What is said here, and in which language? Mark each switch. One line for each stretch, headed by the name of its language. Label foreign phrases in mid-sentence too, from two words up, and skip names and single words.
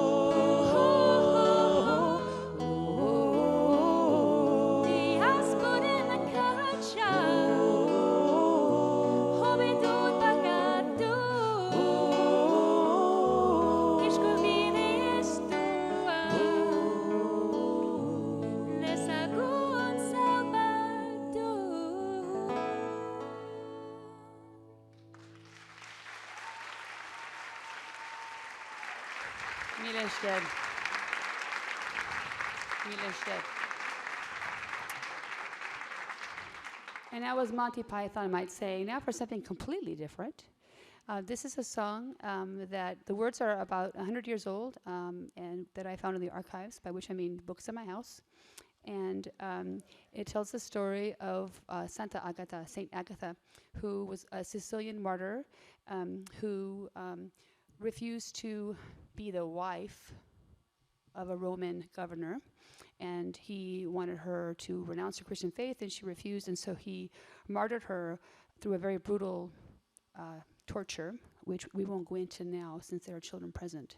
Basque: diasporen akatsa hobetun barkatu eskualbide estua dezagun zabaldu. Mille esker. Mille esker.
English: And that was Monty Python, I might say. Now for something completely different. This is a song that the words are about 100 years old and that I found in the archives, by which I mean books in my house. And it tells the story of Santa Agatha, Saint Agatha, who was a Sicilian martyr who refused to be the wife of a Roman governor, and he wanted her to renounce her Christian faith, and she refused, and so he martyred her through a very brutal torture, which we won't go into now since there are children present.